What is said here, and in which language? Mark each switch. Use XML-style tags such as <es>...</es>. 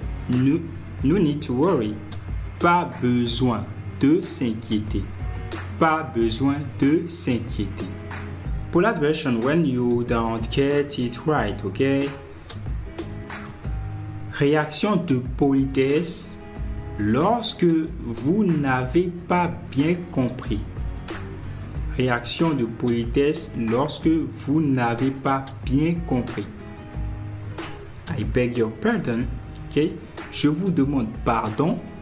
<en>No need to worry.</en> <fr>Pas besoin de s'inquiéter. Pas besoin de s'inquiéter.</fr> <en>Polite version when you don't get it right, ok?</en> <fr>Réaction de politesse lorsque vous n'avez pas bien compris. Réaction de politesse lorsque vous n'avez pas bien compris.</fr> <en>I beg your pardon. Ok?</en> <fr>Je vous demande pardon.</fr>